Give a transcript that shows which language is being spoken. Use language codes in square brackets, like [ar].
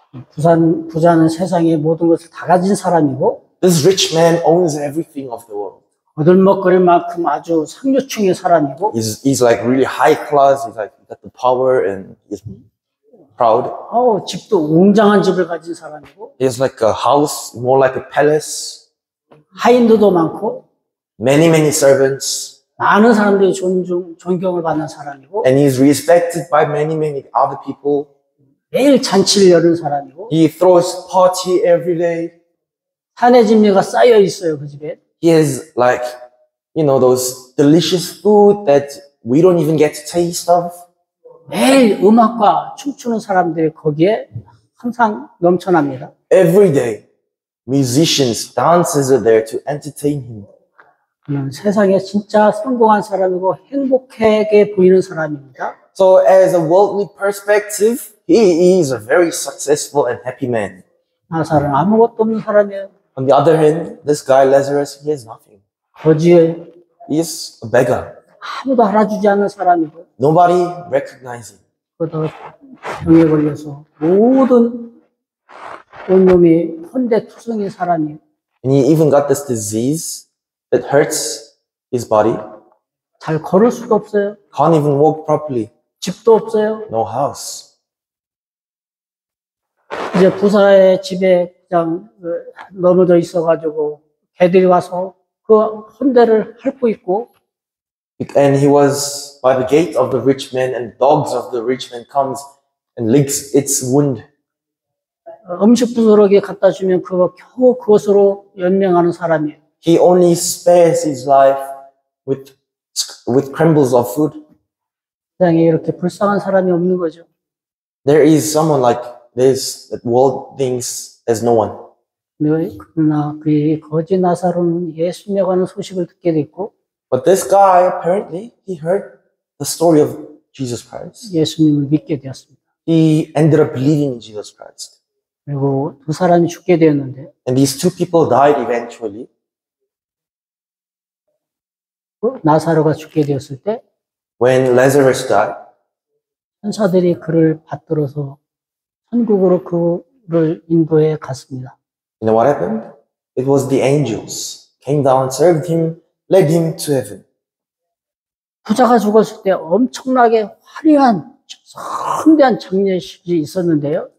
[ko] 부자는 세상의 모든 것을 다 가진 사람이고 [en] This rich man owns everything of the world. [ko] 거들먹거릴 만큼 아주 상류층의 사람이고 [en] He's like really high class. He's like got the power and he's proud. [ko] 집도 웅장한 집을 가진 사람이고 [en] He has like a house, more like a palace. [ko] 하인들도 많고 [en] Many servants. [ko] 많은 사람들이 존경을 받는 사람이고 [en] And he's respected by many other people. [ko] 매일 잔치를 여는 사람이고 [en] He throws party every day. [ko] 산의 진미가 쌓여 있어요, 그 집에. [en] He has like, those delicious food that we don't even get to taste of. [ko] 매일 음악과 춤추는 사람들이 거기에 항상 넘쳐납니다. [en] Every day, musicians, dancers are there to entertain him. [ko] 그는 세상에 진짜 성공한 사람이고 행복하게 보이는 사람입니다. [en] So as a worldly perspective, he is a very successful and happy man. [ko] 나사로는 아무것도 없는 사람이에요. [en] On the other hand, this guy Lazarus, he has nothing. [ko] 거지에 [en] He is a beggar. [ko] 아무도 알아주지 않는 사람이고 [en] Nobody recognizes him. [ko] 그러다 병에 걸려서 모든 온몸이 혼대투성인 사람이에요. [en] And he even got this disease that hurts his body. [ko] 잘 걸을 수도 없어요. [en] Can't even walk properly. [ko] 집도 없어요. [en] No house. [ko] 이제 부사의 집에 그냥 넘어져 있어가지고 개들이 와서 그 혼대를 핥고 있고 [en] And he was by the gate of the rich man, and dogs of the rich man comes and licks its wound. [ko] 음식 부스러기에 갖다 주면 겨우 그것으로 연명하는 사람이에요. [en] He only spares his life with crumbles of food. [ko] 세상에 이렇게 불쌍한 사람이 없는 거죠. [en] There is someone like this that world thinks there's no one. [ko] 그러나 그 거지 나사로는 예수님에 관한 소식을 듣게 됐고 [en] But this guy, apparently, he heard the story of Jesus Christ. [ko] 예수님을 믿게 되었습니다. [en] He ended up believing in Jesus Christ. [ko] 그리고 두 사람이 죽게 되었는데 [en] And these two people died eventually. [ko] 나사로가 죽게 되었을 때 [en] When Lazarus died, [ko] 천사들이 그를 받들어서 천국으로 그를 인도해 갔습니다. [en] you know what happened? It was the angels came down, served him, led him to heaven. [ko] 부자가 죽었을 때 엄청나게 화려한 성대한 장례식이 있었는데요.